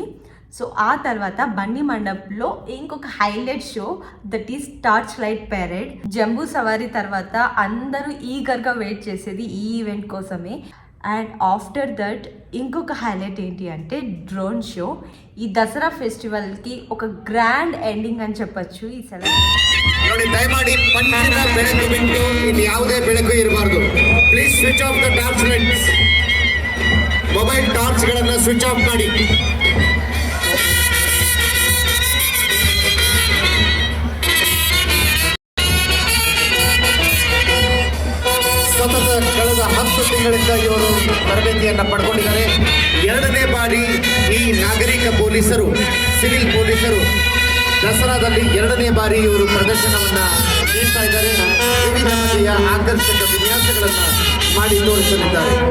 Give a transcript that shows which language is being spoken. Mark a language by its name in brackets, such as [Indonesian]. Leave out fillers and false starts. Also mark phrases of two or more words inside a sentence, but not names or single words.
[Telugu] సో ఆ తర్వాత బండి మండప్లో ఇంకొక [English] highlight show, that is torch light parade. [Telugu] జంబూ సవారీ తర్వాత అందరూ [English] eager wait [Telugu] చేసేది ఈ ఈవెంట్ కోసమే. [English] and after that [Telugu] ఇంకొక హైలైట్ ఏంటి అంటే [English] drone show. [Telugu] ఈ దసరా ఫెస్టివల్కి ఒక [English] grand ending [Telugu] అని చెప్పచ్చు ఈ సెలబ్రేషన్. [Kannada] ದಯಮಾಡಿ ಪಂಚಿನ ಬೆಳಕು ಬಿಟ್ಟು ಇಲ್ಲಿ ಯಾವುದೇ ಬೆಳಕು ಇರಬಾರ್ದು. [English] please switch off the torch lights. [Kannada] ಮೊಬೈಲ್ ಟಾರ್ಚ್ಗಳನ್ನು [English] switch off [Kannada] ಮಾಡಿ. ಸತತ ಕಳೆದ 10 ತಿಂಗಳಿಂದ ಇವರು ತರಬೇತಿಯನ್ನು ಪಡ್ಕೊಂಡಿದ್ದಾರೆ. 2ನೇ ಬಾರಿ ಈ ನಾಗರಿಕ ಪೊಲೀಸರು, ಸಿವಿಲ್ ಪೊಲೀಸರು ದಸರಾದಲ್ಲಿ 2ನೇ ಬಾರಿ ಇವರು ಪ್ರದರ್ಶನವನ್ನ ನೀಡ್ತಾ ಇದ್ದಾರೆ. ವಿವಿಧ ಬಗೆಯ ಆಕರ್ಷಕ ವಿನ್ಯಾಸಗಳನ್ನ ಮಾಡಿ ತೋರಿಸಲಿದ್ದಾರೆ.